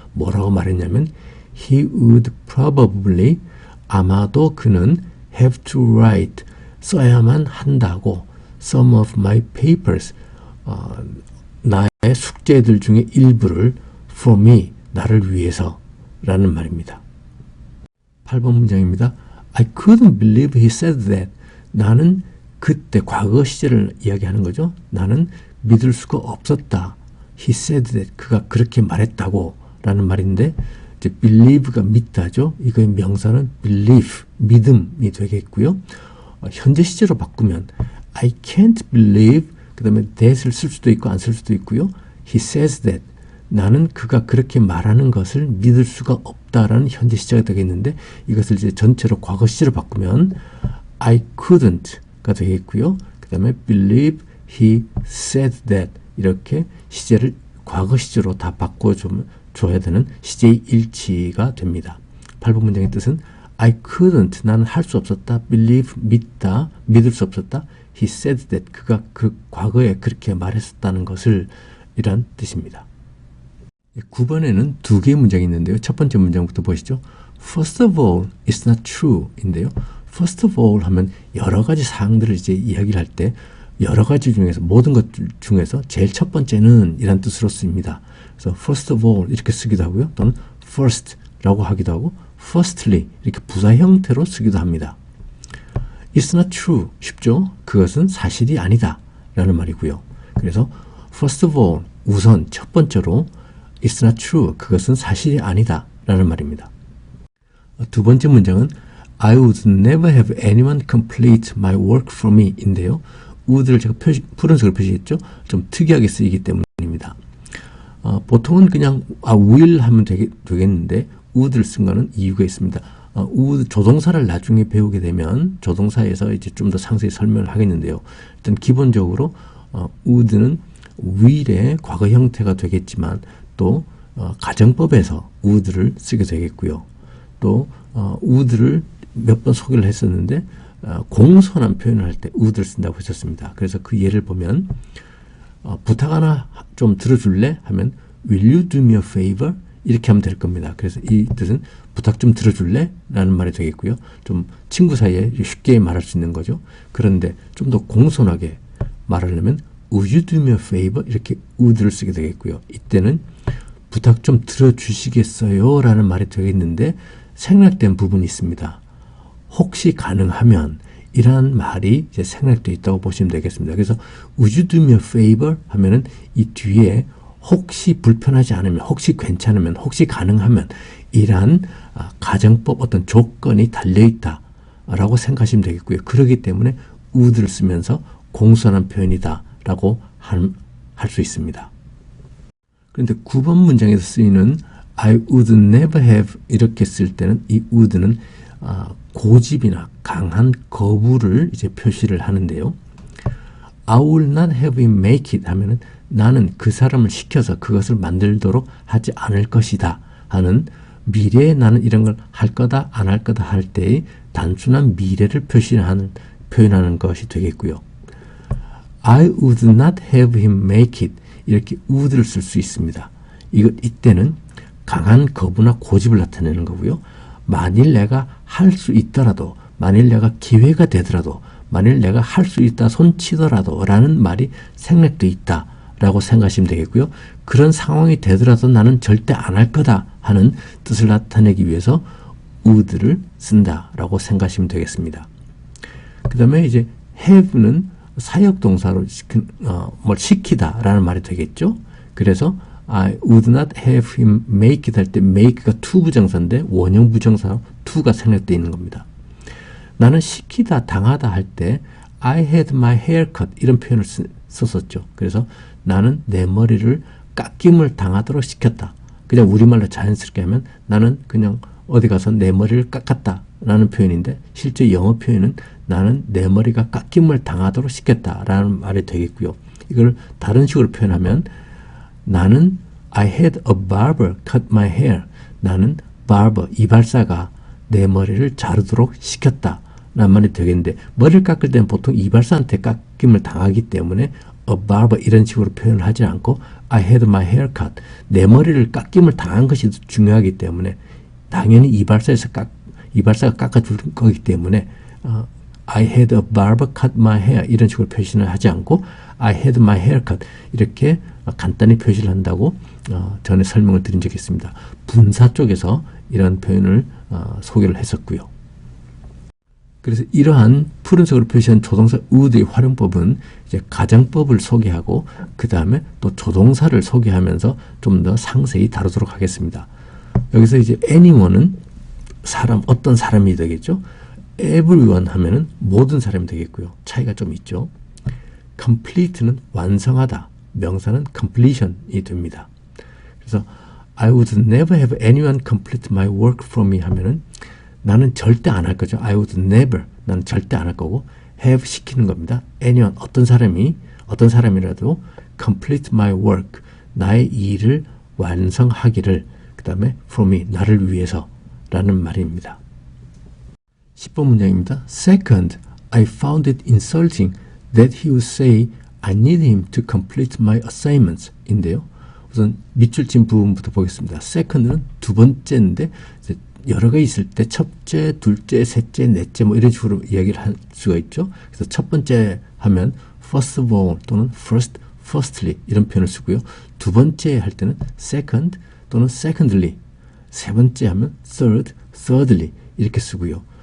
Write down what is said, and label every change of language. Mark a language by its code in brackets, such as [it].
[ko] 뭐라고 말했냐면 [en] He would probably [ko] 아마도 그는 [en] have to write [ko] 써야만 한다고 [en] some of my papers [ko] 나의 숙제들 중에 일부를 [en] for me [ko] 나를 위해서 라는 말입니다. 8번 문장입니다. [en] I couldn't believe he said that. [ko] 나는 그때 과거 시제를 이야기하는 거죠. 나는 믿을 수가 없었다. [en] He said that. [ko] 그가 그렇게 말했다고 라는 말인데 이제 believe가 믿다죠. 이거의 명사는 believe, 믿음이 되겠고요. 현재 시제로 바꾸면 [en] I can't believe [ko] 그 다음에 that을 쓸 수도 있고 안 쓸 수도 있고요. [en] He says that. [ko] 나는 그가 그렇게 말하는 것을 믿을 수가 없다라는 현재 시제가 되겠는데 이것을 이제 전체로 과거 시제로 바꾸면 [en] I couldn't [ko] 가 되겠고요. 그 다음에 [en] believe he said that [ko] 이렇게 시제를 과거 시제로 다 바꿔줘야 되는 시제의 일치가 됩니다. 8번 문장의 뜻은 [en] I couldn't [ko] 나는 할 수 없었다. believe 믿다 믿을 수 없었다. [en] He said that [ko] 그가 그 과거에 그렇게 말했었다는 것을 이란 뜻입니다. 9번에는 두 개의 문장이 있는데요. 첫 번째 문장부터 보시죠. [en] First of all, it's not true 인데요. [ko] First of all 하면 여러 가지 사항들을 이제 이야기를 할 때 여러 가지 중에서 모든 것 중에서 제일 첫 번째는 이란 뜻으로 씁니다. 그래서 first of all 이렇게 쓰기도 하고요. 또는 first라고 하기도 하고 firstly 이렇게 부사 형태로 쓰기도 합니다. [en] It's not true. [ko] 쉽죠? 그것은 사실이 아니다. 라는 말이고요. [en] 그래서 first of all, [ko] 우선 첫 번째로 [en] It's not true. [ko] 그것은 사실이 아니다. 라는 말입니다. 두 번째 문장은 [en] I would never have anyone complete my work for me 인데요. [ko] would를 제가 푸른색으로 표시했죠. 좀 특이하게 쓰이기 때문입니다. 보통은 그냥 will 하면 되겠는데 would를 쓴 거는 이유가 있습니다. would 조동사를 나중에 배우게 되면 조동사에서 이제 좀 더 상세히 설명을 하겠는데요. 일단 기본적으로 would는 will의 과거 형태가 되겠지만 또 가정법에서 would를 쓰게 되겠고요. 또 would를 몇 번 소개를 했었는데 공손한 표현을 할 때 would를 쓴다고 했었습니다. 그래서 그 예를 보면 부탁 하나 좀 들어줄래? [en] 하면 Will you do me a favor? [ko] 이렇게 하면 될 겁니다. 그래서 이 뜻은 부탁 좀 들어줄래? 라는 말이 되겠고요. 좀 친구 사이에 쉽게 말할 수 있는 거죠. 그런데 좀 더 공손하게 말하려면 [en] Would you do me a favor? [ko] 이렇게 would를 쓰게 되겠고요. 이때는 부탁 좀 들어주시겠어요? 라는 말이 되겠는데 생략된 부분이 있습니다. 혹시 가능하면 이러한 말이 이제 생략되어 있다고 보시면 되겠습니다. [en] 그래서 Would you do me a favor? [ko] 하면은 이 뒤에 혹시 불편하지 않으면, 혹시 괜찮으면, 혹시 가능하면 이러한 가정법 어떤 조건이 달려있다 라고 생각하시면 되겠고요. 그렇기 때문에 would를 쓰면서 공손한 표현이다 라고 할 수 있습니다. 그런데 9번 문장에서 쓰이는 [en] I would never have [ko] 이렇게 쓸 때는 이 would는 고집이나 강한 거부를 이제 표시를 하는데요. [en] I will not have him make it [ko] 하면은 나는 그 사람을 시켜서 그것을 만들도록 하지 않을 것이다 하는 미래에 나는 이런 걸 할 거다 안 할 거다 할 때의 단순한 미래를 표현하는 것이 되겠고요. [en] I would not have him make it [ko] 이렇게 would를 쓸 수 있습니다. 이때는 강한 거부나 고집을 나타내는 거고요. 만일 내가 할 수 있더라도, 만일 내가 기회가 되더라도, 만일 내가 할 수 있다 손치더라도 라는 말이 생략되어 있다 라고 생각하시면 되겠고요. 그런 상황이 되더라도 나는 절대 안 할 거다 하는 뜻을 나타내기 위해서 would를 쓴다 라고 생각하시면 되겠습니다. 그 다음에 이제 have는 사역동사로 뭘 시키다 라는 말이 되겠죠. 그래서 [en] I would not have him make it [ko] 할 때 make가 to 부정사인데 원형 부정사 to가 생략되어 있는 겁니다. 나는 시키다 당하다 할 때 [en] I had my hair cut [ko] 이런 표현을 썼었죠. 그래서 나는 내 머리를 깎임을 당하도록 시켰다. 그냥 우리말로 자연스럽게 하면 나는 그냥 어디 가서 내 머리를 깎았다 라는 표현인데 실제 영어 표현은 나는 내 머리가 깎임을 당하도록 시켰다 라는 말이 되겠고요. 이걸 다른 식으로 표현하면 나는 [en] I had a barber cut my hair. [ko] 나는 barber, 이발사가 내 머리를 자르도록 시켰다 라는 말이 되겠는데 머리를 깎을 때는 보통 이발사한테 깎임을 당하기 때문에 a barber 이런 식으로 표현을 하지 않고 [en] I had my hair cut. [ko] 내 머리를 깎임을 당한 것이 중요하기 때문에 당연히 이발사가 깎아줄 거기 때문에 [en] I had a barber cut my hair [ko] 이런 식으로 표시를 하지 않고 [en] I had my hair cut [ko] 이렇게 간단히 표시를 한다고 전에 설명을 드린 적이 있습니다. 분사 쪽에서 이런 표현을 소개를 했었고요. 그래서 이러한 푸른색으로 표시한 조동사 would의 활용법은 이제 가정법을 소개하고 그 다음에 또 조동사를 소개하면서 좀 더 상세히 다루도록 하겠습니다. 여기서 이제 anyone은 어떤 사람이 되겠죠. everyone 하면은 모든 사람이 되겠고요. 차이가 좀 있죠. complete는 완성하다. 명사는 completion이 됩니다. [en] 그래서 I would never have anyone complete my work for me [ko] 하면은 나는 절대 안 할 거죠. [en] I would never. [ko] 나는 절대 안 할 거고 have 시키는 겁니다. anyone 어떤 사람이라도 [en] complete my work [ko] 나의 일을 완성하기를 그 다음에 [en] for me [ko] 나를 위해서 라는 말입니다. 10번 문장입니다. [en] Second, I found it insulting that he would say I need him to complete my assignments 인데요. [ko] 우선 밑줄 친 부분부터 보겠습니다. Second는 두 번째인데 여러 개 있을 때 첫째, 둘째, 셋째, 넷째 뭐 이런 식으로 이야기를 할 수가 있죠. 그래서 첫 번째 하면 first of all 또는 firstly 이런 표현을 쓰고요. 두 번째 할 때는 second 또는 secondly 세 번째 하면 thirdly 이렇게 쓰고요.